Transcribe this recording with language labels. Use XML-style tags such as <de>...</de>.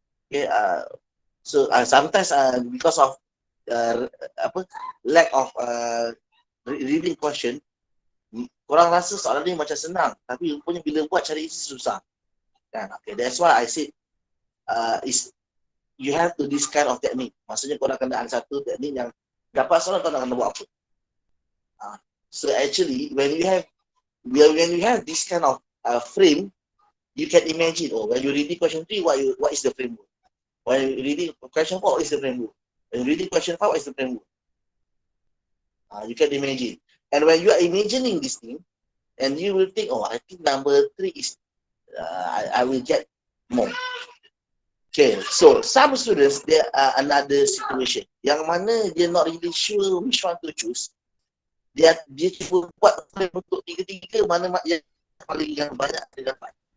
<en>Okay, so sometimes because of lack of reading question,</en> <ms>korang rasa soalan ni macam senang, tapi rupanya bila buat cari isi susah.</ms> <en>Okay, that's why I said is you have to this kind of technique.</en> <ms>Maksudnya korang kena ada satu teknik yang dapat soalan korang nak buat apa.</ms> <en>So actually when you have this kind of frame, you can imagine, when you reading question 3, what is the framework? When you reading question 4, what is the framework? When you reading question 5, what is the framework? You can imagine. And when you are imagining this thing, and you will think, I think number 3 is, I will get more. Okay, so some students, there are another situation.</en> <ms>Yang mana dia</ms> <en>not really sure which one to choose.</en> <ms>Dia cuba buat untuk tiga-tiga, mana yang paling yang banyak dia dapat.</ms>